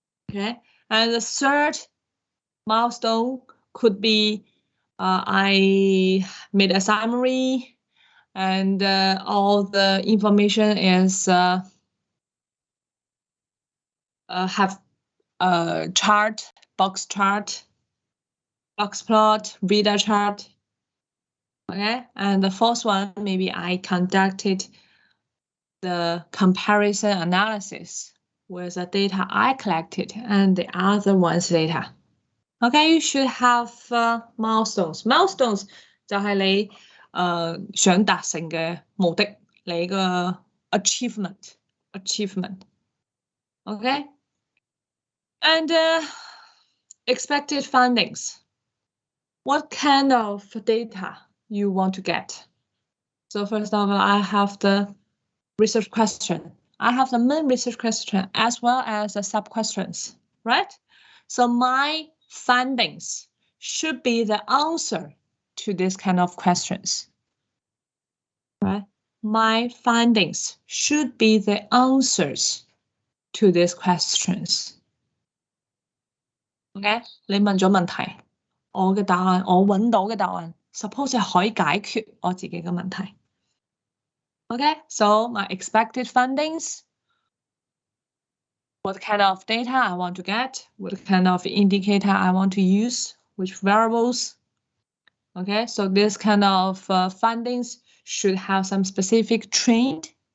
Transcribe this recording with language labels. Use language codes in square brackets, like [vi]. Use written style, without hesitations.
[en] Okay, and the third milestone could be I made a summary and all the information is have a chart, box chart, box plot, reader chart. Okay, and the fourth one, maybe I conducted the comparison analysis with the data I collected and the other one's data. Okay, you should have milestones. [yue] Milestones 就係你想達成嘅目的，你個 achievement. [en] Okay, and expected findings. What kind of data you want to get? So first of all, I have the research question. I have the main research question as well as the sub-questions, right? So my findings should be the answer to this kind of questions, right? My findings should be the answers to these questions. [yue] OK， 你問咗問題，我嘅答案，我揾到嘅答案 ，suppose 係可以解決我自己嘅問題。 [en] Okay, so my expected findings, what kind of data I want to get, what kind of indicator I want to use, which variables. Okay, so this kind of findings should have some specific trend.